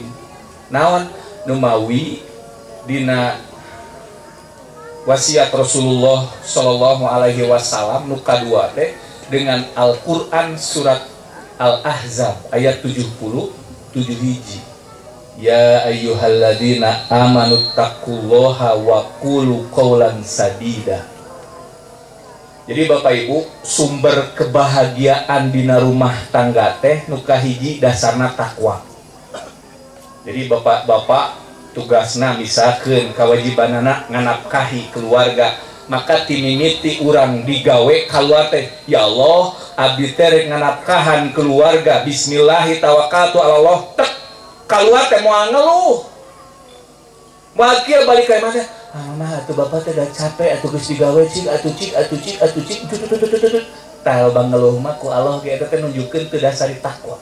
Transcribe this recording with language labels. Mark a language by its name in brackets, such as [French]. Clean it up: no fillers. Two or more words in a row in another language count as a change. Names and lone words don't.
[Sundanese] Naon nu mawi dina wasiat Rasulullah Shallallahu Alaihi Wasallam nu kadua teh dengan Al-Quran surat Al-Ahzab ayat 77 hiji. [Arabic] Ya ayyuhalladzina amanu taqullaha wa qulu qawlan sadida. [Sundanese] Jadi Bapak Ibu, sumber kebahagiaan dina rumah tangga teh nu kahiji dasarna takwa. Jadi bapak-bapak tugasna misalkan kewajibanana nganapkahi keluarga, maka timimiti urang digawe kaluar teh [Arabic] ya Allah [Sundanese] abdi teh rek nganapkahan keluarga [Arabic] bismillahi tawakkaltu ala Allah [Sundanese] tek kaluar teh moal ngeluh moal kieu balik ka imah teh mah atuh bapak teh da capek atuh geus digawe cik tah bang ngeluh mah ku Allah ge eta teh nunjukkeun teu dasari takwa.